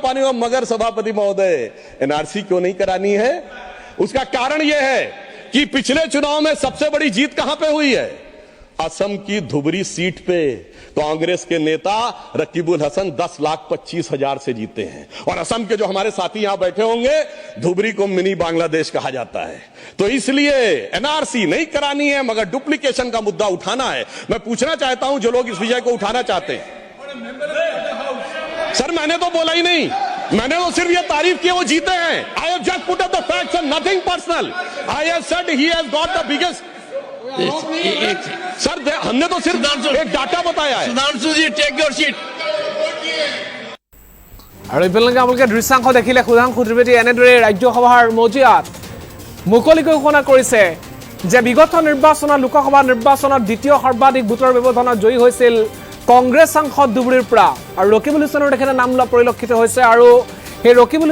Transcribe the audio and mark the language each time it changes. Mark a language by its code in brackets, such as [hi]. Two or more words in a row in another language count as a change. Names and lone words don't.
[hi] पानी मगर सभापति महोदय एनआरसी क्यों नहीं करानी है उसका कारण यह है कि पिछले चुनाव में सबसे बड़ी जीत कहां पे हुई है असम की धुबरी सीट पे कांग्रेस के नेता रकीबुल हसन 10,25,000 से जीते हैं और असम के जो हमारे साथी यहां बैठे होंगे धुबरी को मिनी बांग्लादेश कहा जाता है तो इसलिए एनआरसी नहीं करानी है मगर डुप्लीकेशन का मुद्दा उठाना है मैं पूछना चाहता हूं जो लोग इस विषय को उठाना चाहते हैं सर मैंने तो बोला ही नहीं मैंने तो सिर्फ ये तारीफ की वो जीते हैं [en] I have just put up the facts and nothing personal I have said he has got the biggest [hi] सर हमने तो सिर्फ एक डाटा बताया है [en] सुधांशु जी take your seat [as] আৰু ইফালে আপোনালোকে দৃশ্যাংশ দেখিলে সুধাংশু ত্ৰিবেদী এনেদৰে ৰাজ্যসভাৰ মজিয়াত মুকলিকৈ ঘোষণা কৰিছে যে বিগত নিৰ্বাচনত লোকসভা নিৰ্বাচনত দ্বিতীয় সৰ্বাধিক ভোটৰ ব্যৱধানত জয়ী হৈছিল কংগ্ৰেছ সাংসদ ধুবুৰীৰ পৰা আৰু ৰকিবুল হুছেইনৰ তেখেতে নাম লোৱা পৰিলক্ষিত হৈছে আৰু সেই ৰকিবুল